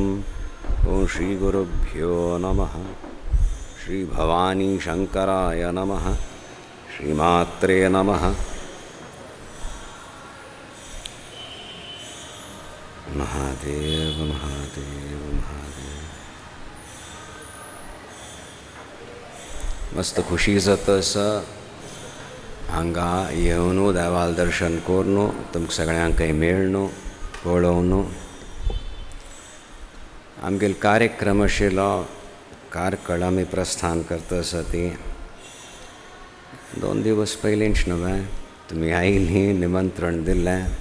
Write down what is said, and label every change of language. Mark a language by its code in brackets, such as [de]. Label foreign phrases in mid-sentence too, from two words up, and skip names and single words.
[sa] ॐ श्रीगुरुभ्यो नमः। श्रीभवानी शंकराय नमः। श्रीमात्रे नमः। महादेव महादेव महादेव। [kok] मस्त खुशी जातस हांगा येवन देवाल दर्शन करून तुमकां सगळ्यांक मेळनो पळोवन आमगेलो कार्यक्रम आशिल्लो कारकळ आमी प्रस्थान करतस ती 2 दिवस पयलींच न्हय तुमी आयिल्ली निमंत्रण दिल्लें